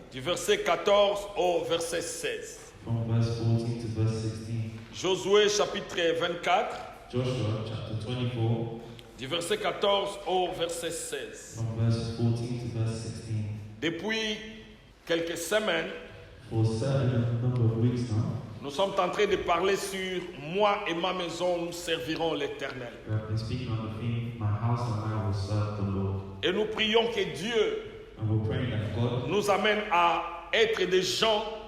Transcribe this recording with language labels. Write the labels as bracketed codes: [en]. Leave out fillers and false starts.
[fr] du verset 14 au verset 16. [en] from verse 14 to verse 16. [fr] Josué chapitre 24, [en] Joshua chapter 24, [fr] du verset 14 au verset 16. [en] from verse 14 to verse 16. [fr] Depuis quelques semaines, [en] For a certain number of weeks now, [fr] nous sommes en train de parler sur moi et ma maison, nous servirons l'Éternel. [en] we have been speaking on the theme, My house and I will serve the Lord. [fr] Et nous prions que Dieu [en] And we're praying that God [fr] nous amène à être des gens